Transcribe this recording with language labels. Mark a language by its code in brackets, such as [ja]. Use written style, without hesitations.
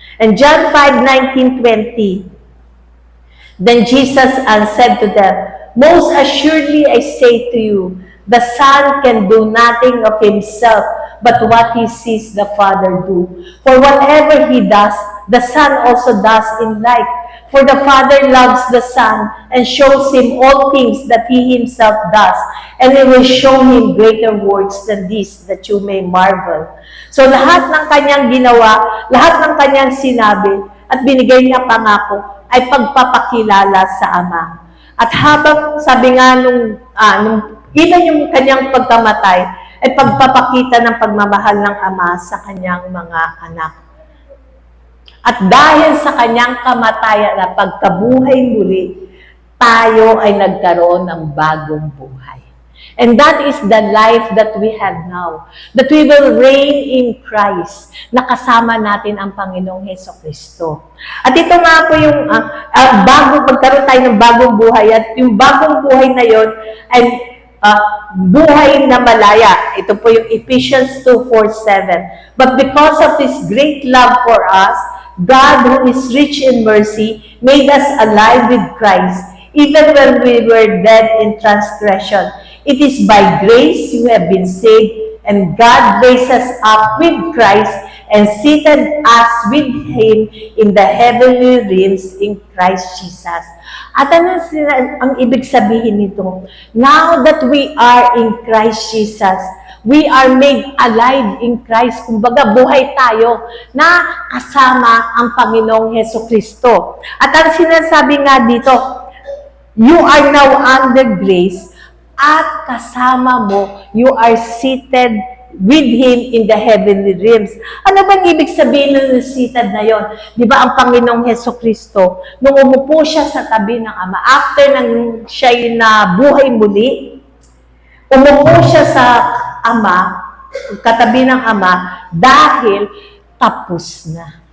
[en] And John 5:19-20, then Jesus said to them, most assuredly I say to you, the Son can do nothing of himself, but what he sees the Father do. For whatever he does, the Son also does in like. For the Father loves the Son and shows him all things that he himself does, and he will show him greater works than these, that you may marvel. [tl] So lahat ng kanyang ginawa, lahat ng kanyang sinabi, at binigay niya pangako, ay pagpapakilala sa Ama. At habang, sabi nga even yung kanyang pagkamatay, ay pagpapakita ng pagmamahal ng Ama sa kanyang mga anak. At dahil sa kanyang kamatayan at pagkabuhay muli, tayo ay nagkaroon ng bagong buhay. [en] And that is the life that we have now. That we will reign in Christ, [tl] na kasama natin ang Panginoong Hesukristo. At ito nga po yung magkaroon tayo ng bagong buhay. At yung bagong buhay na yon ay buhay na malaya. Ito po yung Ephesians 2:4-7. [en] But because of His great love for us, God, who is rich in mercy, made us alive with Christ, even when we were dead in transgression. It is by grace you have been saved, and God raised us up with Christ and seated us with Him in the heavenly realms in Christ Jesus. [tl] At ano ang ibig sabihin nito? [en] Now that we are in Christ Jesus, we are made alive in Christ. [tl] Kumbaga, buhay tayo na kasama ang Panginoong Hesukristo. At ang sinasabi nga dito, [en] you are now under grace [tl] at kasama mo, [en] you are seated with Him in the heavenly realms. [tl] Ano bang ibig sabihin ng seated na yon? Di ba ang Panginoong Hesukristo, nung umupo siya sa tabi ng Ama, after nang siya na buhay muli, Umupo siya sa ama, katabi ng ama, dahil tapos na.